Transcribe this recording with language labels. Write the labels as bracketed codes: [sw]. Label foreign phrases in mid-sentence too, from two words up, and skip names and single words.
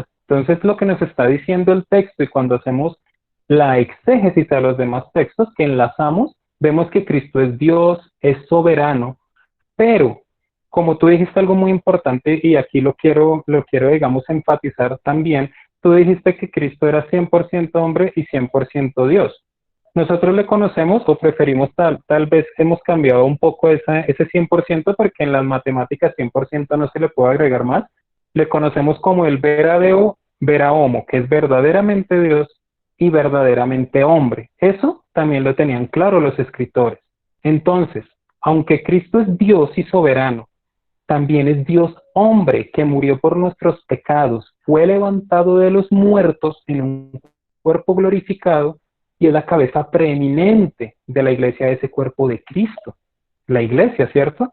[es] Entonces, lo que nos está diciendo el texto, y cuando hacemos la exégesis a los demás textos que enlazamos, vemos que Cristo es Dios, es soberano, pero como tú dijiste algo muy importante, y aquí lo quiero, digamos, enfatizar también, tú dijiste que Cristo era 100% hombre y 100% Dios. Nosotros le conocemos o preferimos tal vez hemos cambiado un poco ese 100% porque en las matemáticas 100% no se le puede agregar más. Le conocemos como el [la] vera deo, vera homo, [es] que es verdaderamente Dios y verdaderamente hombre. Eso también lo tenían claro los escritores. Entonces, aunque Cristo es Dios y soberano, también es Dios hombre que murió por nuestros pecados, fue levantado de los muertos en un cuerpo glorificado y es la cabeza preeminente de la iglesia, de ese cuerpo de Cristo, la iglesia, ¿cierto?